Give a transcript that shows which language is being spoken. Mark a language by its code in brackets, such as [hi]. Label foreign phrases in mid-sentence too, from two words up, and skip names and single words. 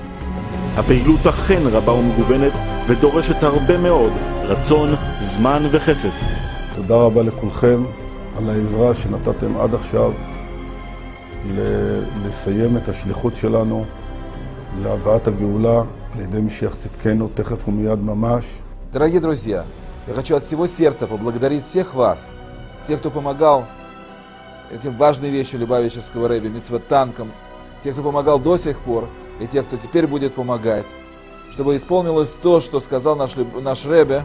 [he] הפעילות אכן רבה ומגוונת ודורשת הרבה מאוד רצון, זמן וכסף. תודה רבה לכולכם על העזרה שנתתם עד עכשיו לסיים את השליחות שלנו להבאת הגאולה לידי משיח צדקנו, תכף ומיד ממש. [ru] Дорогие друзья, я хочу от всего сердца поблагодарить всех вас, тех, кто помогал этим важной вещью Любавического рэби, мицвот-танкам, тех, кто помогал до сих пор, и тех, кто теперь будет помогать, чтобы исполнилось то, что сказал наш рэби.